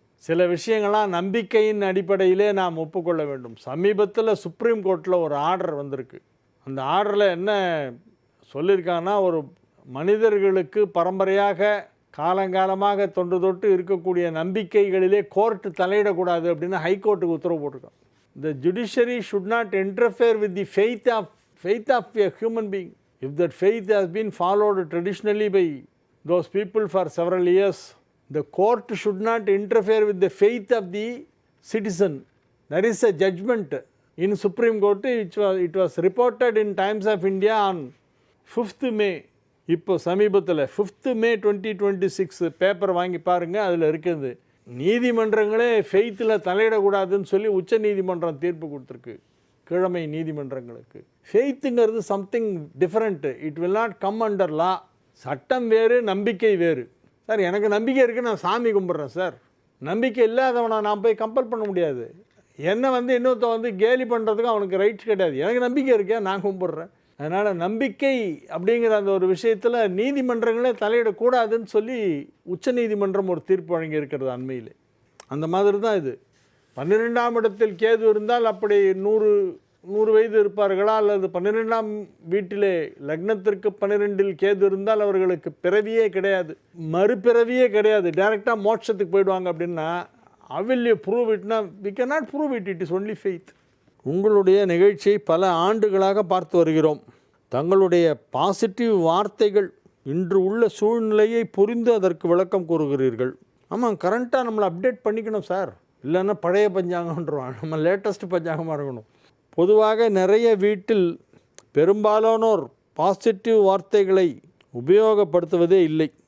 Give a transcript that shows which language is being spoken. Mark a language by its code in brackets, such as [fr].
[ta] சில விஷயங்கள்லாம் நம்பிக்கையின் அடிப்படையிலே நாம் ஒப்புக்கொள்ள வேண்டும். சமீபத்தில் சுப்ரீம் கோர்ட்டில் ஒரு ஆர்டர் வந்திருக்கு. அந்த ஆர்டரில் என்ன சொல்லியிருக்காங்கன்னா, ஒரு மனிதர்களுக்கு பரம்பரையாக காலங்காலமாக தொன்று தொட்டு இருக்கக்கூடிய நம்பிக்கைகளிலே கோர்ட்டு தலையிடக்கூடாது அப்படின்னு ஹைகோர்ட்டுக்கு உத்தரவு போட்டிருக்காங்க. [en] The judiciary should not interfere with the faith of a human being. If that faith has been followed traditionally by those people for several years, the court should not interfere with the faith of the citizen. There is a judgment in Supreme Court. It was reported in Times of India on [ta] 5th மே இப்போ சமீபத்தில் 5th மே 2026 paper வாங்கி பாருங்கள், அதில் இருக்குது நீதிமன்றங்களே ஃபெய்த்தில் தலையிடக்கூடாதுன்னு சொல்லி உச்ச நீதிமன்றம் தீர்ப்பு கொடுத்துருக்கு கீழமை நீதிமன்றங்களுக்கு. [en] ஃபெய்த்துங்கிறது something different, it will not come under law. [ta] சட்டம் வேறு, நம்பிக்கை வேறு. சார் எனக்கு நம்பிக்கை இருக்குது, நான் சாமி கும்பிட்றேன் சார். நம்பிக்கை இல்லாதவனை நான் போய் கம்பல் பண்ண முடியாது. என்னை இன்னொருத்த கேலி பண்ணுறதுக்கு அவனுக்கு ரைட்ஸ் கிடையாது. எனக்கு நம்பிக்கை இருக்கேன், நான் கும்பிட்றேன். அதனால் நம்பிக்கை அப்படிங்கிற அந்த ஒரு விஷயத்தில் நீதிமன்றங்களே தலையிடக்கூடாதுன்னு சொல்லி உச்ச நீதிமன்றம் ஒரு தீர்ப்பு வழங்கி இருக்கிறது அண்மையில். அந்த மாதிரி தான் இது. 12ஆம் இடத்தில் கேது இருந்தால் அப்படி 100 வயது இருப்பார்களா, அல்லது 12ஆம் வீட்டிலே லக்னத்திற்கு 12இல் கேது இருந்தால் அவர்களுக்கு பிறவியே கிடையாது, மறுபிறவியே கிடையாது, டைரெக்டாக மோட்சத்துக்கு போயிடுவாங்க அப்படின்னா [en] will you prove it? We cannot prove it, it is only faith. [ta] உங்களுடைய நிகழ்ச்சியை பல ஆண்டுகளாக பார்த்து வருகிறோம். தங்களுடைய பாசிட்டிவ் வார்த்தைகள் இன்று உள்ள சூழ்நிலையை புரிந்து அதற்கு விளக்கம் கூறுகிறீர்கள். ஆமாம், கரண்ட்டாக நம்மளை அப்டேட் பண்ணிக்கணும் சார், இல்லைன்னா பழைய பஞ்சாங்கன்றோம். நம்ம லேட்டஸ்ட் பஞ்சாங்கமாக இருக்கணும். பொதுவாக நிறைய வீட்டில் பெரும்பாலானோர் பாசிட்டிவ் வார்த்தைகளை உபயோகப்படுத்துவதே இல்லை.